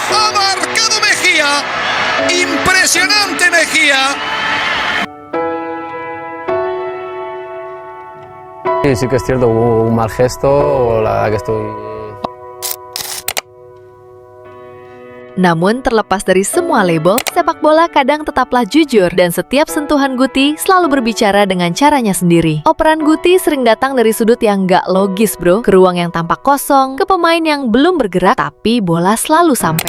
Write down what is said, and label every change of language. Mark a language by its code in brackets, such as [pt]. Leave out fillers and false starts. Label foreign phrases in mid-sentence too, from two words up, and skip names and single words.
[es] Ha marcado Mejía. Impresionante Mejía. Sí que es cierto, hubo un mal gesto, la verdad que estoy... [id] Namun terlepas dari semua label, sepak bola kadang tetaplah jujur dan setiap sentuhan Guti selalu berbicara dengan caranya sendiri. Operan Guti sering datang dari sudut yang gak logis bro, ke ruang yang tampak kosong, ke pemain yang belum bergerak tapi bola selalu sampai.